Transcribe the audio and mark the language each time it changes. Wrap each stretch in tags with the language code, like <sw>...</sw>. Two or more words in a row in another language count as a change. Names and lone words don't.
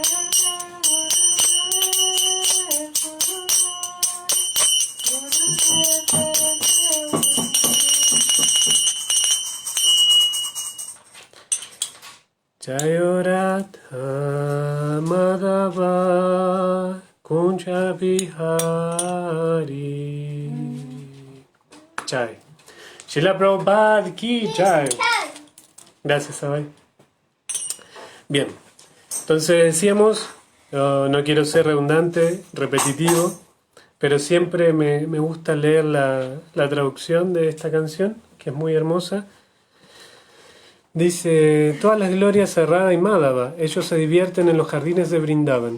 <sa>Jaya Radha Madhava Kunja Vihari. Jai.</sa> <hi>Srila Prabhupada ki jai.</hi> <es>Gracias, Abhay. Bien, entonces decíamos, no quiero ser redundante, repetitivo, pero siempre me gusta leer la traducción de esta canción, que es muy hermosa. Dice, todas las glorias a Radha y Madhava, ellos se divierten en los jardines de Vrindavan.</es>